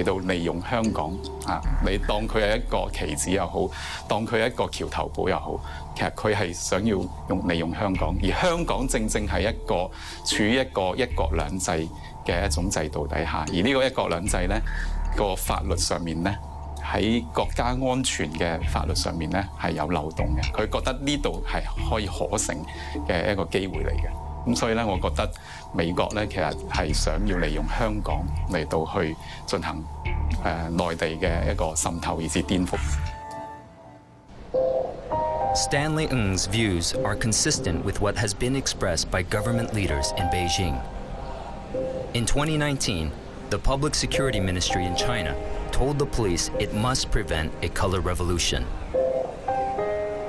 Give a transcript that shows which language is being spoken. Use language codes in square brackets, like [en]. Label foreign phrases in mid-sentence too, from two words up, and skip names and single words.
[yue] 到利用香港你當佢係一個棋子又好，當佢係一個橋頭堡又好，其實佢係想要利用香港，而香港正正係一個處於一個一國兩制嘅一種制度底下，而呢個一國兩制咧個法律上面咧喺國家安全嘅法律上面咧係有漏洞嘅，佢覺得呢度係可以可乘嘅一個機會嚟嘅。咁所以咧，我覺得美國咧其實係想要利用香港嚟到去進行內地嘅一個滲透以至顛覆。 [en] Stanley Ng's views are consistent with what has been expressed by government leaders in Beijing. In 2019, the Public Security Ministry in China told the police it must prevent a color revolution.